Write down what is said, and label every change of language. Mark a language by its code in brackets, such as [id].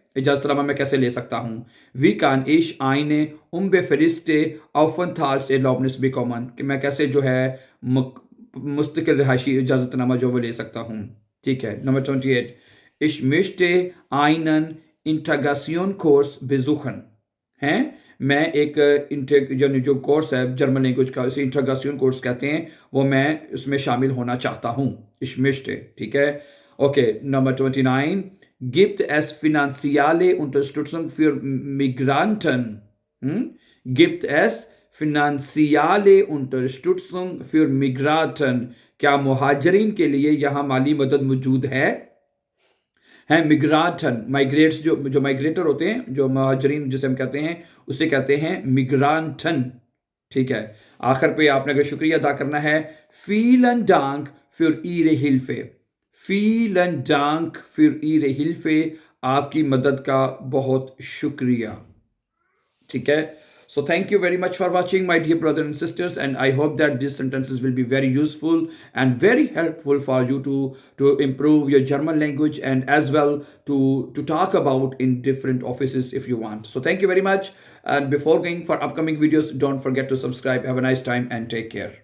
[hi] इजाजतनामा मैं कैसे ले सकता हूँ? [de] वी कान इश आइने unbefriste Aufenthaltserlaubnis bekommen, [hi] कि मैं कैसे जो है मुस्तकिल रिहायशी इजाजतनामा जो वो ले सकता हूँ, ठीक है। Number 28 [de] Ich möchte einen Integrationskurs besuchen, [hi] हैं, मैं एक जो कोर्स है जर्मन लैंग्वेज का, उसे इंटीग्रेशन कोर्स कहते हैं, वो मैं उसमें शामिल होना चाहता हूँ। [de] Ich möchte, ठीक है। ओके, नंबर 29 Gibt es finanzielle Unterstützung für Migranten? Gibt es finanzielle Unterstützung für Migranten? [hi] क्या मुहाजिरीन के लिए यहाँ माली मदद मौजूद है? मिग्राटन, माइग्रेट्स, जो माइग्रेटर होते हैं, जो महाजरीन जिसे हम कहते हैं, उसे कहते हैं मिग्रांटन, ठीक है। आखिर पे आपने अगर शुक्रिया अदा करना है, [de] फीलन डांक फिर ईरे हिल्फे, [hi] फीलन डांक फिर ईरे हिल्फे, आपकी मदद का बहुत शुक्रिया, ठीक है। [en] So thank you very much for watching, my dear brothers and sisters, and I hope that these sentences will be very useful and very helpful for you to improve your German language, and as well to talk about in different offices if you want. So thank you very much, and before going for upcoming videos, don't forget to subscribe. Have a nice time and take care.